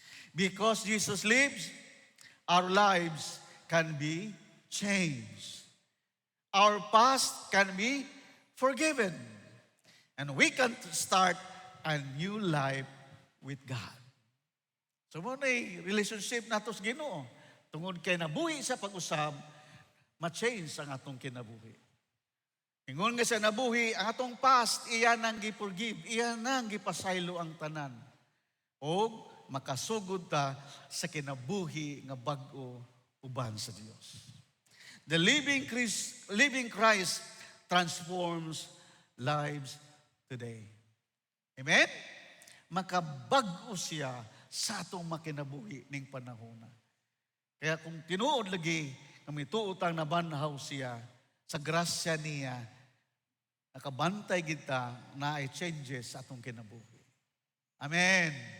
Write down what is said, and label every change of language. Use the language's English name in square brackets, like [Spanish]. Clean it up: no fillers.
[English] Because Jesus lives, our lives can be changed. Our past can be forgiven. And we can start a new life with God. [Cebuano] So mo na relationship nato sa Ginoo. Tungod kay nabuhi sa pag-usab, ma-change ang atong kinabuhi. Ingon nga sa nabuhi, ang atong past, iyan ang gi-forgive, iyan ang gipasaylo ang tanan. O makasugod ta sa kinabuhi nga bag-o uban sa Dios. [English] The living Christ transforms lives today. [Cebuano] Amen? Makabag-o siya sa atong makinabuhi ning panahona. Kaya kung tinuod lagi, kami tuutang nabanhaw siya, sa grasya niya, nakabantay kita na ay changes sa atong kinabuhi. Amen.